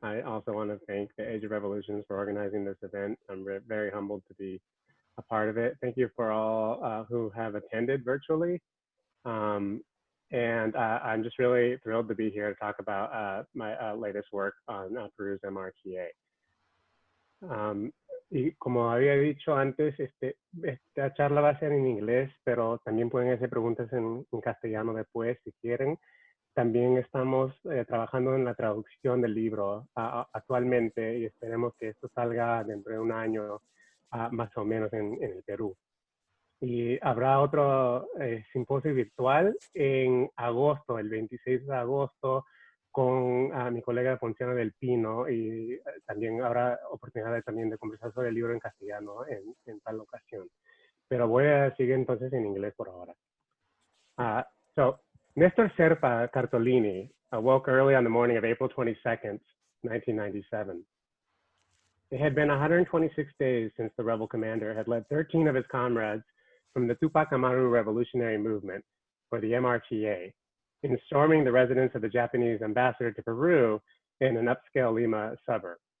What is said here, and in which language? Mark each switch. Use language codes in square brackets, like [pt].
[en] I also want to thank the Age of Revolutions for organizing this event. I'm very humbled to be a part of it. Thank you for all who have attended virtually. And I'm just really thrilled to be here to talk about my latest work on Peru's MRTA. [es] Y como había dicho antes, esta charla va a ser en inglés, pero también pueden hacer preguntas en castellano después si quieren. También estamos trabajando en la traducción del libro actualmente y esperemos que esto salga dentro de un año más o menos en el Perú. Y habrá otro simposio virtual en agosto, el 26 de agosto, con mi colega Ponciano del Pino, y también habrá oportunidad también de conversar sobre el libro en castellano en tal ocasión. Pero voy a seguir entonces en inglés por ahora. [en] So, Mr. Serpa Cartolini awoke early on the morning of April 22nd, 1997. It had been 126 days since the rebel commander had led 13 of his comrades from the Tupac Amaru revolutionary movement, or the MRTA, in storming the residence of the Japanese ambassador to Peru in an upscale Lima suburb.